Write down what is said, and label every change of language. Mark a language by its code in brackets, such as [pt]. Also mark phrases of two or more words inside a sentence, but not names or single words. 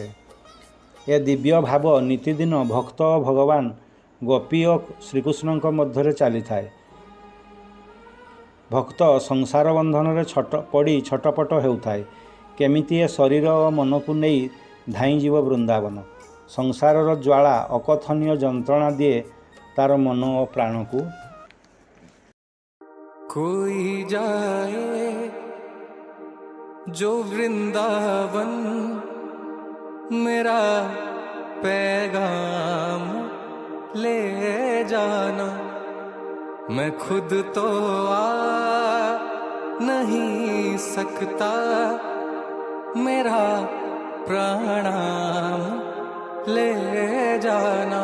[or] ଏ ଦିବ୍ୟ ଭାବ ନିତିଦିନ ଭକ୍ତ ଓ ଭଗବାନ, ଗୋପୀ ଓ ଶ୍ରୀକୃଷ୍ଣଙ୍କ ମଧ୍ୟରେ ଚାଲିଥାଏ। ଭକ୍ତ ସଂସାର ବନ୍ଧନରେ ପଡ଼ି ଛଟପଟ ହେଉଥାଏ। କେମିତି ଏ ଶରୀର ଓ ମନକୁ ନେଇ ଧାଇଁଯିବ ବୃନ୍ଦାବନ। ସଂସାରର ଜ୍ୱାଳା ଅକଥନୀୟ ଯନ୍ତ୍ରଣା ଦିଏ ତାର ମନ ଓ ପ୍ରାଣକୁ। [hi] कोई जाए जो वृंदावन, मेरा पैगाम ले जाना। मैं खुद तो आ नहीं सकता, मेरा प्रणाम ले जाना।